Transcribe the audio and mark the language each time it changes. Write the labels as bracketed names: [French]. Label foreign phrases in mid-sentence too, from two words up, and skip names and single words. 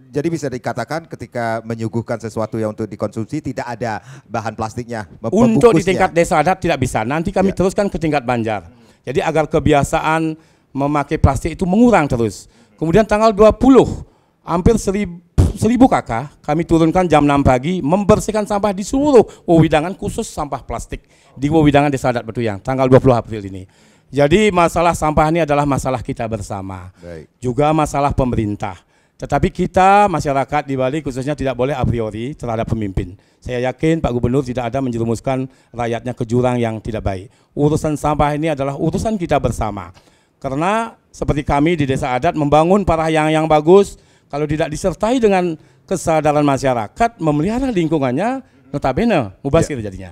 [Indonesian] Jadi bisa dikatakan ketika menyuguhkan sesuatu yang untuk dikonsumsi tidak ada bahan plastiknya. Untuk di tingkat Desa Adat tidak bisa. Nanti kami teruskan ke tingkat Banjar. Jadi agar kebiasaan memakai plastik itu mengurang terus. Kemudian tanggal 20 hampir 1000 kakak kami turunkan jam 6 pagi membersihkan sampah di seluruh wewidangan khusus sampah plastik di wewidangan Desa Adat Batuyang tanggal 20 April ini. Jadi masalah sampah ini adalah masalah kita bersama. Juga masalah pemerintah. Tetapi kita masyarakat di Bali khususnya tidak boleh a priori terhadap pemimpin. Saya yakin Pak Gubernur tidak ada menjerumuskan rakyatnya ke jurang yang tidak baik. Urusan sampah ini adalah urusan kita bersama. Karena seperti kami di Desa Adat membangun parahyang yang bagus, kalau tidak disertai dengan kesadaran masyarakat memelihara lingkungannya, notabene mubazir jadinya.